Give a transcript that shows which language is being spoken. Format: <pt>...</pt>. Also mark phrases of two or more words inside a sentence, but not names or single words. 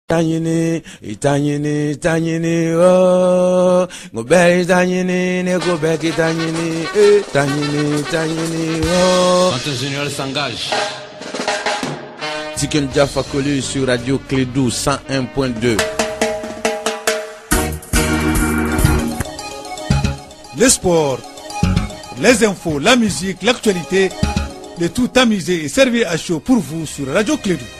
<fr>Tanyini, itanyini, tanyini, oh, ngoberi tanyini, ne gobeki tanyini, tanyini, tanyini, oh. Quand un général s'engage. Tiken Jaffa Kolu sur Radio Clédou 101.2. Le sport, les infos, la musique, l'actualité, le tout amusé et servi à chaud pour vous sur Radio Clédou.</fr>